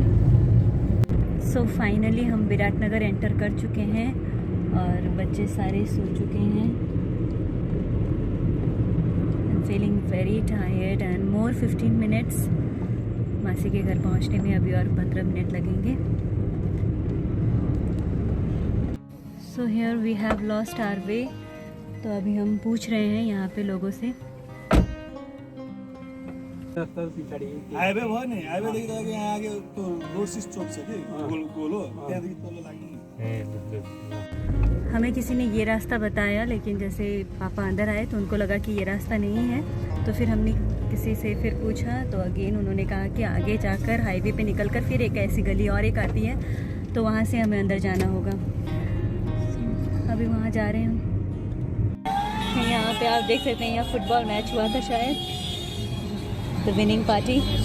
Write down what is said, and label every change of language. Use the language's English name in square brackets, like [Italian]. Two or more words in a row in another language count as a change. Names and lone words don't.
[English] so finally [Hindi] हम विराटनगर एंटर कर चुके हैं और बच्चे सारे सो चुके हैं। [English] feeling very tired and more 15 minutes [Hindi] मासी के घर पहुंचने में अभी और 15 मिनट लगेंगे। [English] so here we have lost our way. [Hindi] तो अभी हम पूछ रहे हैं यहाँ पे लोगों से। [Nepali] हाईवे भयो नि, हाईवेदेखि तपाईँ यहाँ आगे त्यो रोड सिस चोक छ कि गोल गोल हो, त्यहाँदेखि तल लाग्ने। [Hindi] हमें किसी ने ये रास्ता बताया लेकिन जैसे पापा अंदर आए तो उनको लगा कि ये रास्ता नहीं है। तो फिर हमने किसी से फिर पूछा तो अगेन उन्होंने कहा कि आगे जाकर हाईवे पे निकलकर फिर एक ऐसी गली और एक आती है तो वहाँ से हमें अंदर जाना होगा। अभी वहाँ जा रहे हैं हम। यहाँ पे आप देख सकते हैं यहाँ फुटबॉल मैच हुआ था शायद, [English] the winning party.